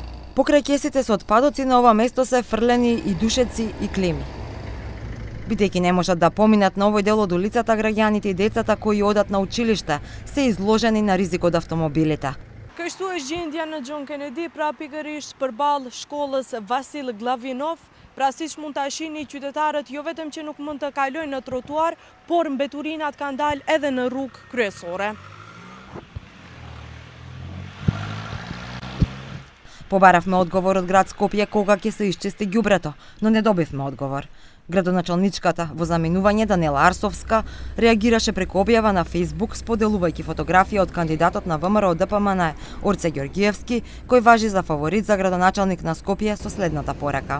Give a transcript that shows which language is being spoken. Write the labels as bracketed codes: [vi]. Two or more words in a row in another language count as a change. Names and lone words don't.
[mk] Покрај кесите со отпадоци на ова место се фрлени и душеци и клеми. Бидејќи не можат да поминат на овој дел од улицата, граѓаните и децата кои одат на училиште се изложени на ризик од автомобилите. [sq] Kështu është gjendja në John Kennedy, pra pikërisht përballë shkollës Vasil Glavinov. Pra siç mund ta shihni, qytetarët jo vetëm që nuk mund të kalojnë në trotuar, por mbeturinat kanë dalë edhe në rrugë kryesore. [mk] Побаравме одговор од град Скопје кога ќе се исчисти ѓубрето, но не добивме одговор. Градоначалничката во заминување Данела Арсовска реагираше преку објава на Facebook, споделувајќи фотографија од кандидатот на ВМРО ДПМН Орце Ѓорѓиевски, кој важи за фаворит за градоначалник на Скопје со следната порака.